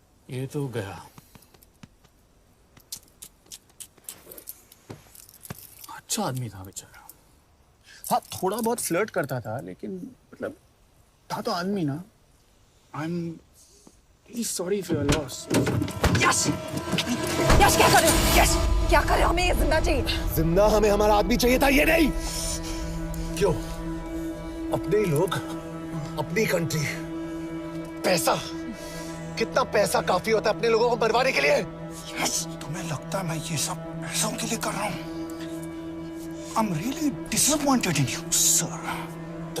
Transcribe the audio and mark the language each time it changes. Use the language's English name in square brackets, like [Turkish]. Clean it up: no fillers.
[Hindi] ये तो गया। अच्छा आदमी था बेचारा। हाँ, थोड़ा बहुत फ्लर्ट करता था, लेकिन मतलब था तो आदमी ना। [English] I'm really sorry for your loss. [Hindi] यश! यश क्या कर रहे हो? यश! क्या कर रहे हो? हमें ये जिंदा चाहिए। जिंदा हमें हमारा आदमी चाहिए था, ये नहीं। क्यों? अपने ही लोग, अपनी कंट्री, पैसा। कितना पैसा काफी होता है अपने लोगों को मरवाने के लिए? यस, तुम्हें लगता है मैं ये सब पैसों के लिए कर रहा हूँ? [English] I'm really disappointed in you, sir.